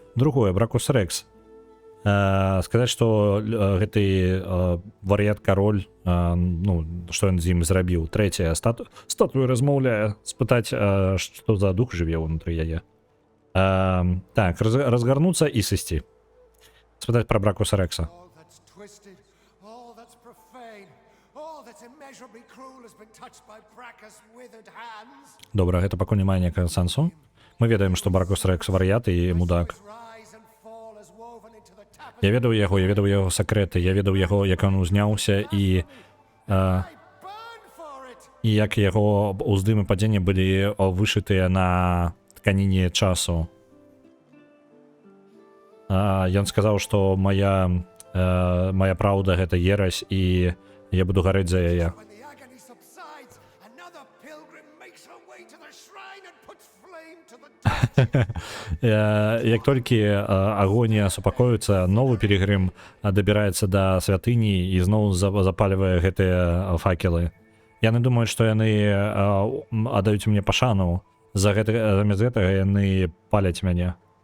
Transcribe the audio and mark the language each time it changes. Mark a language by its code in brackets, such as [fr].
[be] Другое, Бракус Рекс. Сказаць, што гэты вар'ят кароль, ну, што ён з ім зрабіў. Трэцяе, статуя размаўляе, спытаць, што за дух жыве ўнутры яе. Так, разгарнуцца і сысці. Спытаць пра Бракуса Рекса. [en] All that's twisted, all that's profane, all that's immeasurably cruel has been touched by Brackus' withered hands. [be] Добра, гэта пакуль не мае ніякага сэнсу. Мы ведаем, што Бракус Рекс вар'ят і мудак. [en] Rise and fall as woven into the tapestry. [be] Я ведаў яго сакрэты, я ведаў яго, як ён узняўся і [en] Burn for it. [be] як яго ўздым і падзенне былі вышытыя на тканіне часу. Ён сказаў, што моя праўда гэта ерась, і я буду гарэць за яе. [en] When the agony subsides, another pilgrim makes her way to the shrine and puts flame to the [be] Як толькі агонія супакоіцца, новы пілігрым дабіраецца да святыні і зноў запальвае гэтыя факелы. Яны думаюць, што яны аддаюць мне пашану, замест гэтага яны паляць мяне.